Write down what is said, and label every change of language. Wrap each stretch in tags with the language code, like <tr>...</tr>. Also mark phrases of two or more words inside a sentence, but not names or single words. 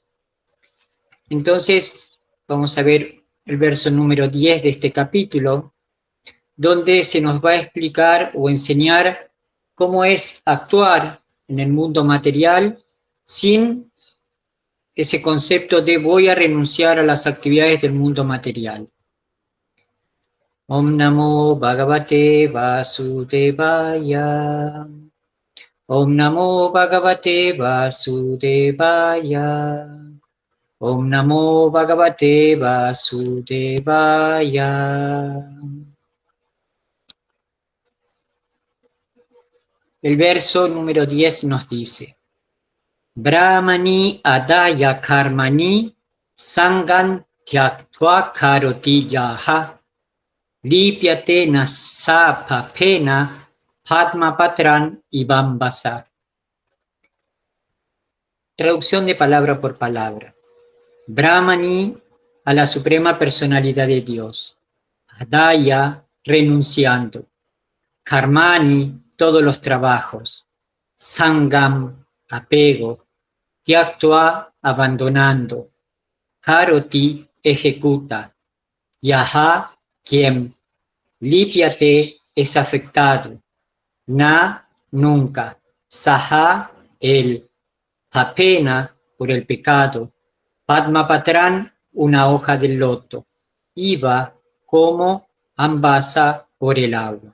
<es>Entonces, vamos a ver el verso número 10 de este capítulo, donde se nos va a explicar o enseñar cómo es actuar en el mundo material sin ese concepto de voy a renunciar a las actividades del mundo material.</es> <sa>Om Namo Bhagavate Vasudevaya. Om Namo Bhagavate Vasudevaya. Om Namo Bhagavate Vasudevaya.</sa> <es>El verso número 10 nos dice,</es> <sa>Brahmani adaya karmani sangan tyaktva karoti yaha lipyate nasapa pena padmapatran ibambasa.</sa> <es>Traducción de palabra por palabra. Brahmani, a la suprema personalidad de Dios. Adaya, renunciando. Karmani, todos los trabajos. Sangam, apego. Tyaktva, abandonando. Karoti, ejecuta. Yaha, quien. Lipyate, es afectado. Na, nunca. Saha, él. Apena, por el pecado. Padmapatran, una hoja del loto. Iva, como. Ambasa, por el agua.</es>